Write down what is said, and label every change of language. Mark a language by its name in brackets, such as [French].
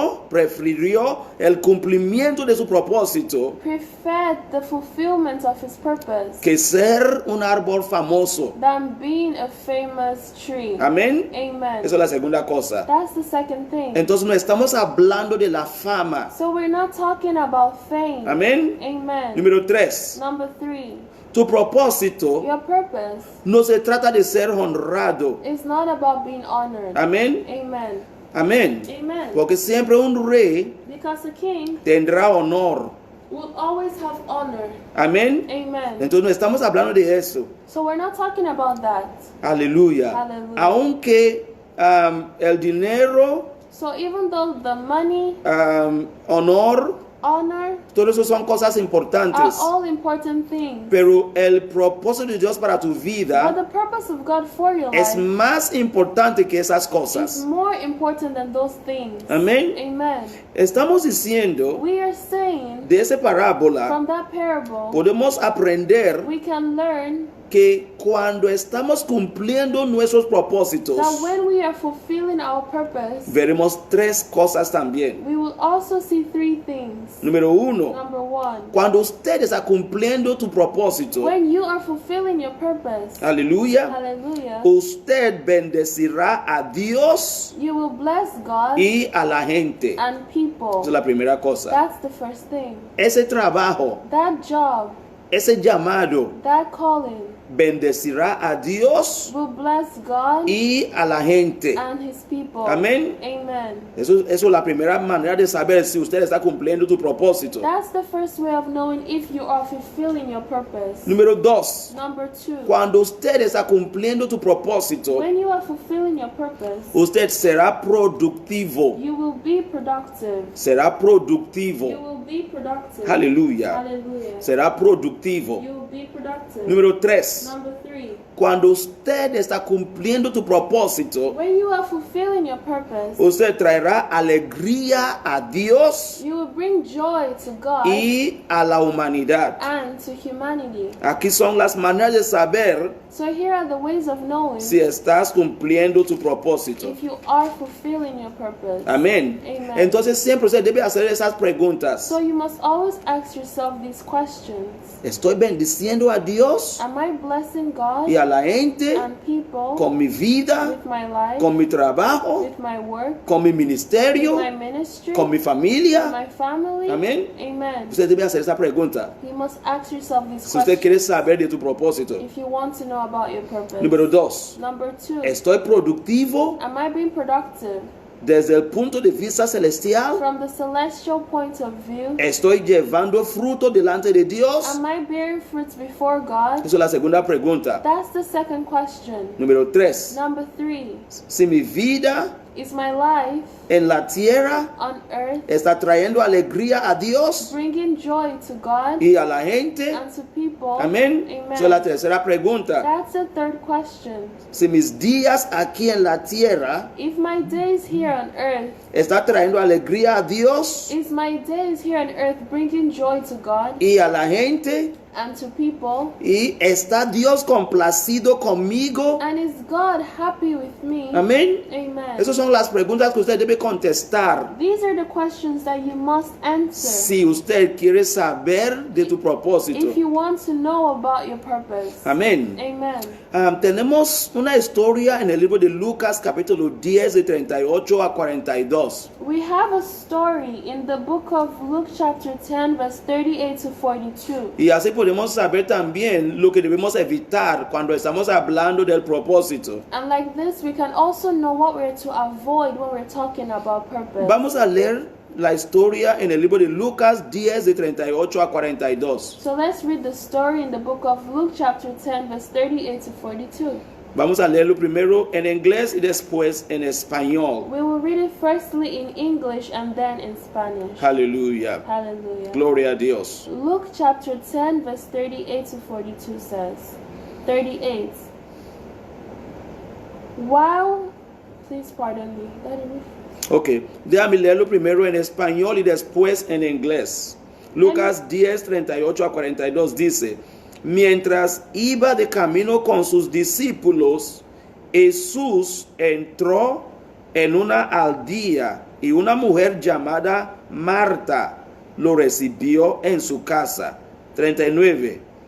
[Spanish] prefirió el cumplimiento de su propósito [English] preferred the fulfillment of his purpose [Spanish] que ser un árbol famoso. [English] than being a famous tree. [Spanish] Amén. [English] Amen. [Spanish] Esa es la segunda cosa. [English] That's the second thing. [Spanish] Entonces no estamos hablando de la fama. [English] So we're not talking about fame. [Spanish] Amén. [English] Amen. [Spanish] Número 3. [English] Number 3. [Spanish] Tu propósito [English] Your purpose [Spanish] no se trata de ser honrado. [English] is not about being honored. [Spanish] Amén. [English] Amen. [Spanish] Amén. [English] Amen. [Spanish] Porque siempre un rey [English] Because a king [Spanish] tendrá honor. [English] will always have honor. [Spanish] Amén. [English] Amen. [Spanish] Entonces no estamos hablando de eso. [English] So we're not talking about that. [Spanish] Aleluya. Aleluya. Aunque el dinero, [English] So even though the money, [Spanish] honor, [English] honor [Spanish] todo eso son cosas [English] are [Spanish] importantes. [English] all important things, [Spanish] Pero el propósito de Dios para tu [English] but [Spanish] vida [English] the purpose of God for your [Spanish] es [English] life [Spanish] más importante que esas [English] is [Spanish] cosas. [English] more important than those things. [Spanish] Amén. [English] Amen. [Spanish] Estamos diciendo [English] We are saying [Spanish] de esa parábola, [English] from that parable, [Spanish] podemos aprender [English] we can learn [Spanish] que cuando estamos cumpliendo nuestros propósitos, [English] that when we are fulfilling our purpose, [Spanish] veremos tres cosas también. [English] we will also see three things. [Spanish] Número uno, [English] Number one, [Spanish] cuando usted está cumpliendo tu propósito, [English] when you are fulfilling your purpose, [Spanish] aleluya, [English] hallelujah, [Spanish] usted bendecirá a Dios [English] you will bless God [Spanish] y a la gente. [English] and [Spanish] Esa [English] people. [Spanish] es la primera cosa. [English] That's the first thing. [Spanish] Ese trabajo, [English] That job, [Spanish] ese llamado, [English] that calling [Spanish] bendecirá a Dios [English] will bless God [Spanish] y a la gente. [English] and his people. [Spanish] Amén. [English] Amen. [Spanish] Eso es la primera manera de saber si usted está cumpliendo tu propósito. [English] That's the first way of knowing if you are fulfilling your purpose. [Spanish] Número dos, [English] Number two, [Spanish] cuando usted está cumpliendo tu propósito, [English] when you are fulfilling your purpose, [Spanish] usted será productivo. [English] you will be productive. [Spanish] Será [English] You [Spanish] productivo. [English] will be productive. [Spanish] Aleluya. [English] Hallelujah. [Spanish] Será productivo. [English] You will be productive. [Spanish] Número tres, [English] Number three, [Spanish] cuando usted está cumpliendo tu propósito, [English] when you are fulfilling your purpose, [Spanish] usted traerá alegría a Dios [English] you will bring joy to God [Spanish] y a la humanidad. [English] and to humanity. [Spanish] Aquí son las maneras de saber [English] So here are the ways of knowing [Spanish] si estás cumpliendo tu propósito. [English] if you are fulfilling your purpose. [Spanish] Amén. [English] Amen. [Spanish] Entonces siempre usted debe hacer esas preguntas. [English] So you must always ask yourself these questions. [Spanish] ¿Estoy bendiciendo a Dios [English] Am I blessing God [Spanish] y a la gente [English] and people [Spanish] con mi vida, [English] with my life, [Spanish] con mi trabajo, [English] with my work, [Spanish] con mi [English] with [Spanish] ministerio, [English] my ministry, [Spanish] con mi [English] with [Spanish] familia? [English] my family? [Spanish] Amén. [English] Amen. [Spanish] Usted debe hacer esa pregunta. [English] You must ask yourself these [Spanish] Si usted quiere [English] questions [Spanish] saber de tu propósito. [English] if you want to know about your purpose. [Spanish] Número dos, [English] Number two, [Spanish] ¿estoy productivo [English] am I being productive [Spanish] desde el punto de vista celestial? [English] from the celestial point of view? [Spanish] ¿Estoy llevando fruto delante de Dios? [English] Am I bearing fruits before God? [Spanish] Esa es la segunda pregunta. [English] That's the second question. [Spanish] Número tres, [English] Number three, [Spanish] si mi vida [English] is my life [Spanish] en la tierra [English] on earth [Spanish] está trayendo alegría a Dios [English] bringing joy to God [Spanish] y a la gente. [English] and to people? [Spanish] Amén. [English] Amen. [Spanish] Esa es la tercera pregunta. [English] That's the third question. [Spanish] Si mis días aquí en la tierra [English] If my days here on earth, [Spanish] está trayendo alegría a Dios [English] is my days here on earth bringing joy to God [Spanish] y a la gente, [English] and to people? [Spanish] y está Dios complacido conmigo. [English] And is God happy with me? [Spanish] Amén. [English] Amen. [Spanish] Esas son las preguntas que usted debe contestar [English] These are the questions that you must answer [Spanish] si usted quiere saber de tu propósito. [English] if you want to know about your purpose. [Spanish] Amén. [English] Amen. [Spanish] Tenemos una historia en el libro de Lucas capítulo 10 de 38 a 42. [English] We have a story in the book of Luke chapter 10 verse 38 to 42. [Spanish] Y así podemos saber también lo que debemos evitar cuando estamos hablando del propósito. [English] And like this, we can also know what we're to avoid when we're talking about purpose. [Spanish] Vamos a leer la historia en el libro de Lucas 10 de 38 a 42. [English] So let's read the story in the book of Luke chapter 10 verse 38 to 42. [Spanish] Vamos a leerlo primero en inglés y después en español. [English] We will read it firstly in English and then in Spanish. [Spanish] Aleluya. [English] Hallelujah. [Spanish] Gloria a Dios. [English] Luke chapter 10 verse 38 to 42 says, 38. While, please pardon me. [Spanish] Ok, déjame leerlo primero en español y después en inglés. Lucas 10, 38 a 42 dice: mientras iba de camino con sus discípulos, Jesús entró en una aldea y una mujer llamada Marta lo recibió en su casa. 39.